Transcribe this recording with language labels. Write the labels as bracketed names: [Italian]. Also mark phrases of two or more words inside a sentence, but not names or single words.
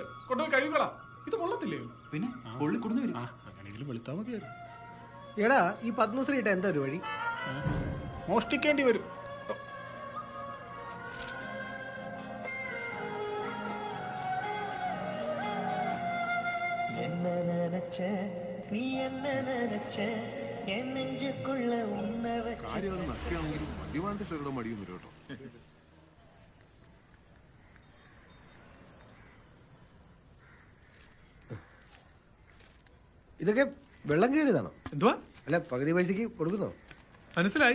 [Malayalam] കൊണ്ടുപോയി കഴുകളാ. ഇത് കൊള്ളത്തില്ലേ? പിന്നെ കൊള്ളിക്കൊടുന്നു വരും. അങ്ങനെയെങ്കിലും വെളുത്താ മതിയായിരുന്നു. എടാ, ഈ പത്മശ്രീ ഇട്ട എന്താ ഒരു വഴി? മോഷ്ടിക്കേണ്ടി വരും. [Tamil] என்ன நினைச்ச நீ என்ன நினைச்ச என் நெஞ்சுக்குள்ள உன்னை வச்சு [Malayalam] മടിയൊന്നും കേട്ടോ. ഇതൊക്കെ വെള്ളം കയറിയതാണോ? എന്തുവാ? അല്ല, പകുതി പൈസക്ക് കൊടുക്കുന്നോ? മനസ്സിലായി.